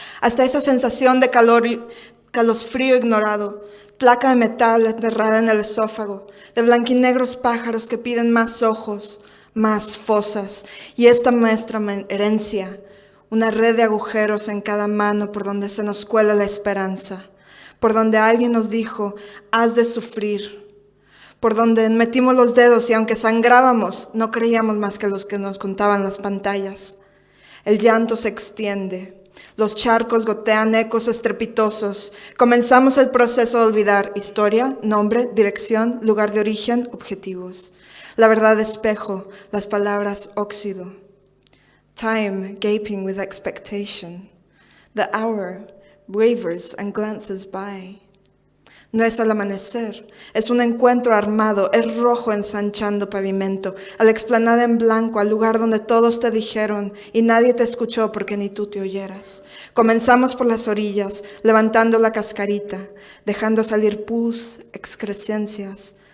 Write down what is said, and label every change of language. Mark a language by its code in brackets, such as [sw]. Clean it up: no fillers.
[es] Hasta esa sensación de calor y calosfrío ignorado, placa de metal enterrada en el esófago, de blanquinegros pájaros que piden más ojos, más fosas, y esta nuestra herencia, una red de agujeros en cada mano por donde se nos cuela la esperanza, por donde alguien nos dijo, has de sufrir, por donde metimos los dedos y aunque sangrábamos, no creíamos más que los que nos contaban las pantallas. El llanto se extiende, los charcos gotean ecos estrepitosos. Comenzamos el proceso de olvidar historia, nombre, dirección, lugar de origen, objetivos. La verdad espejo, las palabras óxido. [en] Time gaping with expectation. The hour wavers and glances by. [es] No es al amanecer, es un encuentro armado, es rojo ensanchando pavimento, a la explanada en blanco, al lugar donde todos te dijeron y nadie te escuchó porque ni tú te oyeras. Comenzamos por las orillas, levantando la cascarita, dejando salir pus, excrescencias.